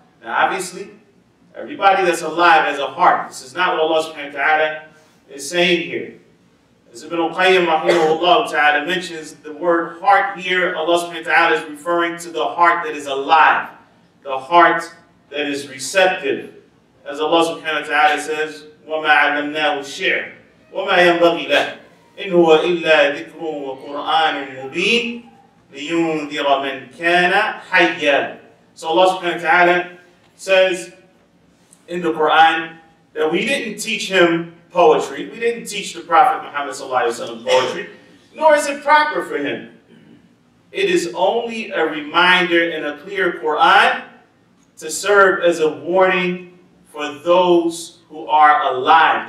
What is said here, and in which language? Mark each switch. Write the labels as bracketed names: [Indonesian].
[English] Now, obviously, everybody that's alive has a heart. This is not what Allah subhanahu wa ta'ala is saying here. As Ibn al-Qayyim rahimahullah ta'ala mentions the word heart here, Allah subhanahu wa ta'ala is referring to the heart that is alive, the heart that is receptive. As Allah subhanahu wa ta'ala says, [Arabic] وَمَا عَلَّمْنَاهُ الشِّعْرَ وَمَا يَنْبَغِي لَهُ إِنْ هُوَ إِلَّا ذِكْرٌ وَقُرْآنٌ مُبِينٌ لِيُنذِرَ مَنْ كَانَ حَيًّا. [English] So Allah subhanahu wa ta'ala says in the Quran that we didn't teach him poetry. We didn't teach the Prophet Muhammad sallallahu alaihi wasallam poetry, nor is it proper for him. It is only a reminder in a clear Quran to serve as a warning for those who are alive.